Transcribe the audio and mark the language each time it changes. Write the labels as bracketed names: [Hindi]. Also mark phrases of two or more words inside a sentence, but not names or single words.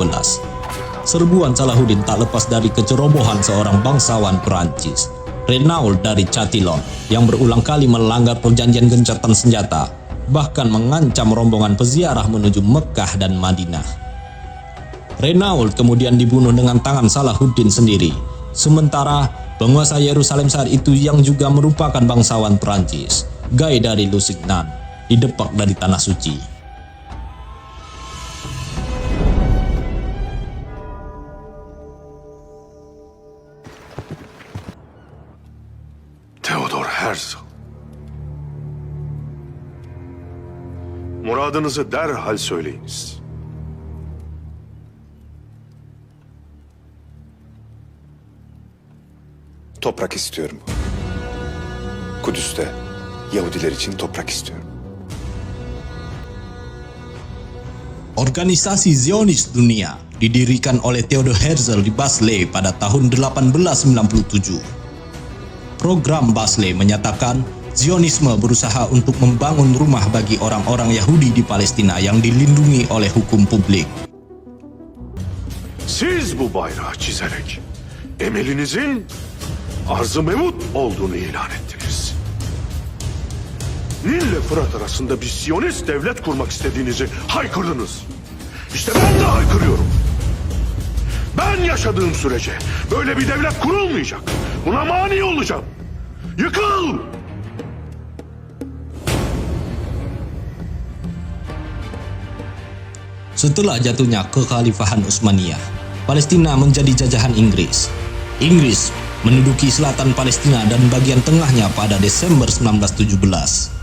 [Indonesian] Serbuan Salahuddin tak lepas dari kecerobohan seorang bangsawan Perancis, Renaud dari Chatillon, yang berulang kali melanggar perjanjian gencatan senjata, bahkan mengancam rombongan peziarah menuju Mekah dan Madinah. Renaud kemudian dibunuh dengan tangan Salahuddin sendiri, sementara penguasa Yerusalem saat itu yang juga merupakan bangsawan Perancis, Guy dari Lusignan, didepak dari Tanah Suci. Theodor Herzl. [Turkish] Muradınızı derhal söyleyiniz. Toprak istiyorum. Kudüs'te Yahudiler için toprak istiyorum. [Indonesian] Organisasi Zionis Dunia didirikan oleh Theodor Herzl di Basel pada tahun 1897. Program Basel menyatakan Zionisme berusaha untuk membangun rumah bagi orang-orang Yahudi di Palestina yang dilindungi oleh hukum publik. [Turkish] Siz bu bayrağı çizerek emelinizin arz-ı mevut olduğunu ilan ettiniz. Nil ile Fırat arasında bir Siyonist devlet kurmak istediğinizi haykırdınız. İşte ben de haykırıyorum. Ben yaşadığım sürece böyle bir devlet kurulmayacak. Buna mani olacağım. Yıkıl! [Indonesian] Setelah jatuhnya Kekhalifahan Utsmaniyah, Palestina menjadi jajahan Inggris. Inggris menduduki selatan Palestina dan bagian tengahnya pada Desember 1917.